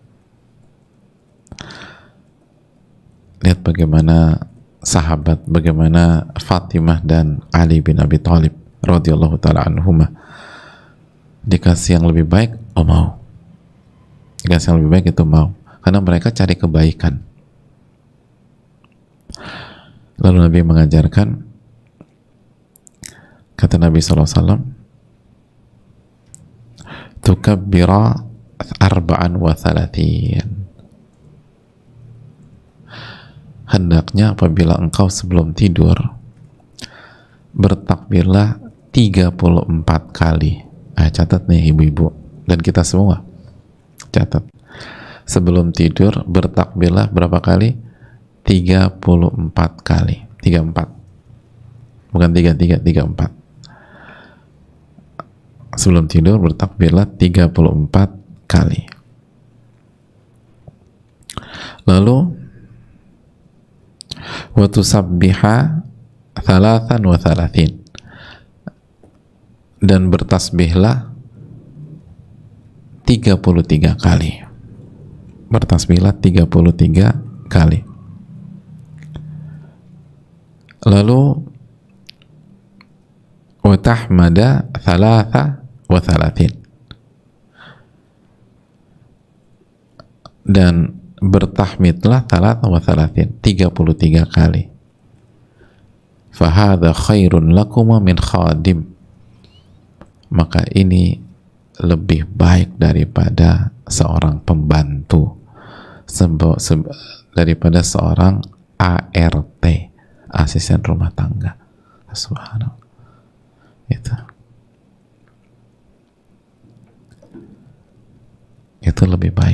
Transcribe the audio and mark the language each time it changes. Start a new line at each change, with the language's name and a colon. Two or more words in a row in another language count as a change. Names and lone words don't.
Indonesian: Lihat bagaimana sahabat, bagaimana Fatimah dan Ali bin Abi Thalib
Arabic: رضي الله تعالى عنهما,
Indonesian: dikasih yang lebih baik, oh mau. Dikasih yang lebih baik itu mau, karena mereka cari kebaikan. Lalu Nabi mengajarkan, kata Nabi SAW,
Arabic: تكبرا أربعا وثلاثين.
Indonesian: Hendaknya apabila engkau sebelum tidur, bertakbirlah 34 kali. Catat nih ibu-ibu dan kita semua, catat. Sebelum tidur bertakbirlah berapa kali? 34 kali. 34, bukan 33, 34. Sebelum tidur bertakbirlah 34 kali.
Arabic: Lalu وتسبحا ثلاثا وثلاثين,
Indonesian: dan bertasbihlah 33 kali. Bertasbihlah 33 kali.
Arabic: Lalu وتحمدا ثلاثا وثلاثين,
Indonesian: dan bertahmidlah
Arabic: ثلاثا وثلاثين
Indonesian: 33 kali.
Arabic: فهذا خير لكما من خادم,
Indonesian: maka ini lebih baik daripada seorang pembantu, daripada seorang ART, asisten rumah tangga. Subhanallah. Itu lebih baik.